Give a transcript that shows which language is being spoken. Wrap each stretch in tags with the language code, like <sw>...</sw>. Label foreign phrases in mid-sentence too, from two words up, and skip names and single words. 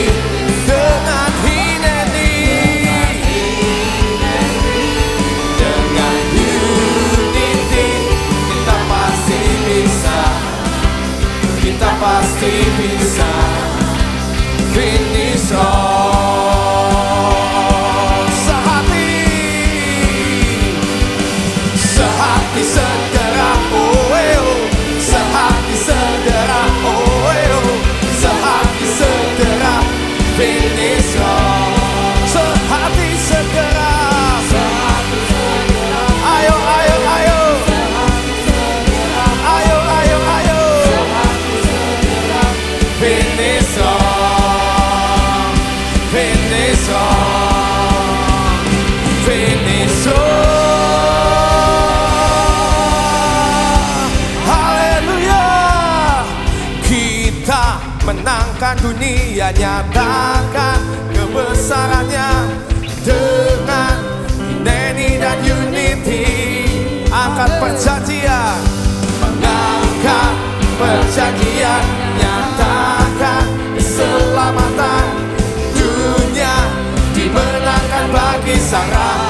<id>dengan Hineni, dengan Unity, kita pasti bisa. Kita pasti bisa.</id> <en>Finish strong.</en> <id>sehati, Sehati sederam, oh sehati sederam, oh sehati sederam,</id> <en>finish strong.</en> <id>sehati sederam. Sehati sederam, Ayo, ayo, ayo. sehati sederam, Ayo, ayo, ayo. sehati sederam,</id> <en>finish strong. Finish strong. Finish strong.</en> <id>Haleluya. Kita menangkan dunia, nyatakan kebesarannya dengan Hineni dan Unity. Angkat perjanjian, Mengangkat perjanjian, nyatakan keselamatan dunia dimenangkan bagi sang raja.</id>